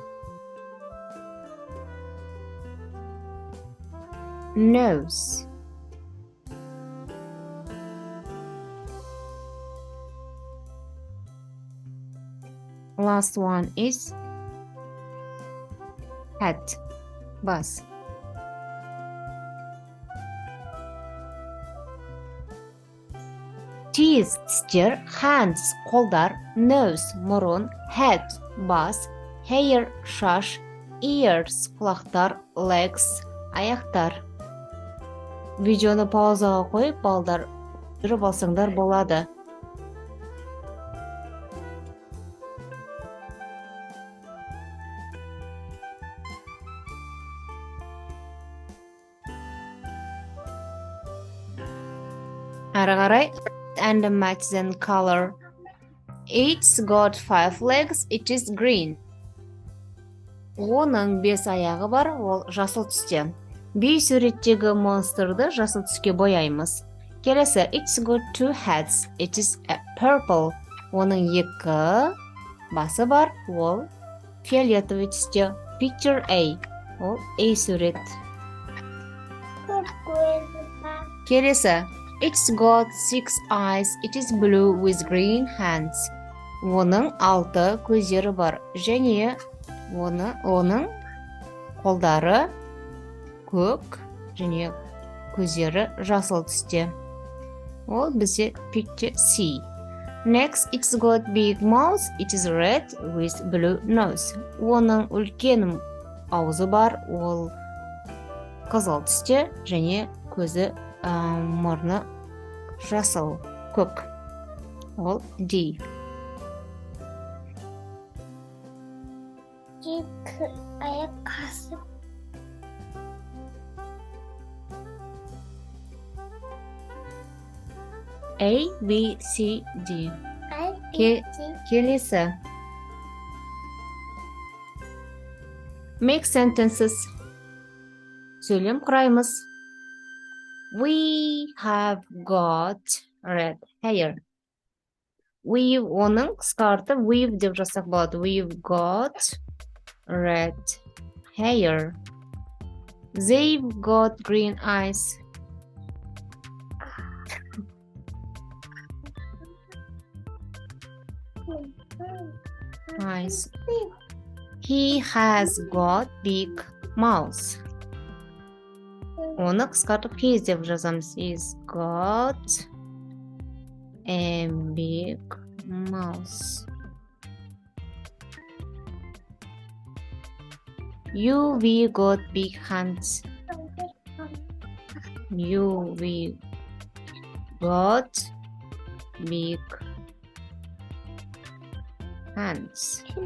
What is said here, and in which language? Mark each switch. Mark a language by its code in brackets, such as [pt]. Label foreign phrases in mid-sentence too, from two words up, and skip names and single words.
[en] Nose. Last one is head, [kk] бас. [en] Teeth, тістер, hands, қолдар, nose, мұрын, head, бас, hair, шаш, ears, құлақтар, legs, аяқтар. [kk] Видеоны паузаға қойып, балдар жүріп алсаңдар болады. Ары қарай [en] and match the color. It's got 5 legs. It is green. [kk] Оның 5 аяғы бар, ол жасыл түсте. B суреттегі монстрды жасыл түске бояймыз. Келесі, [en] it's got 2 heads. It is purple. [kk] Оның 2 басы бар, ол фиолетовый түсте. [en] Picture A. [kk] Ол A сурет. Келесі, [en] it's got 6 eyes. It is blue with green hands. [kk] Оның 6 көздері бар, және оның қолдары көк және көздері жасыл түсте. Ол бізде [en] picture C. Next, it's got big mouth. It is red with blue nose. [kk] Оның үлкен аузы бар, ол қызыл түсте және көзі мұрны жасыл, көк. Ол D. екі аяқ қасып. [en] A, B, C, D. [kk] Ке- [en] Келесі. Make sentences. [kk] Сөйлем құраймыз. [en] We have got red hair. [kk] We've оның қысқарты we've деп жазсақ болады. [en] We've got red hair. They've got green eyes. Eyes. He has got big mouth. [kk] Оны қысқартып his деп жазамыз. [en] He's got a big mouth. We got big hands. We got big hands.